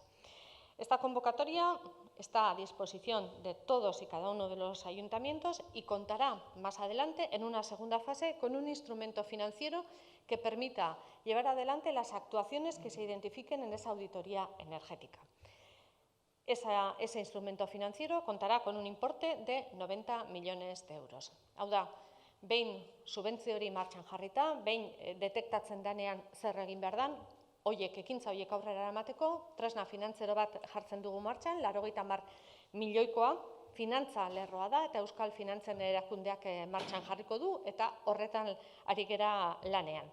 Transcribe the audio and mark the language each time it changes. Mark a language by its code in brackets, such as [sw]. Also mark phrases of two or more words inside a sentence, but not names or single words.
[es] Esta convocatoria está a disposición de todos y cada uno de los ayuntamientos y contará más adelante, en una segunda fase, con un instrumento financiero que permita llevar adelante las actuaciones que se identifiquen en esa auditoría energética. Ese instrumento financiero contará con un importe de 90 millones de euros. [eu] Hau da, behin subentzio hori martxan jarrita, behin detektatzen denean zer egin behar den, ekintza horiek aurrera eramateko, tresna finantzero bat jartzen dugu martxan, 80 milioikoa, finantza lerroa da eta Euskal Finantzen Erakundeak martxan jarriko du eta horretan ari gera lanean.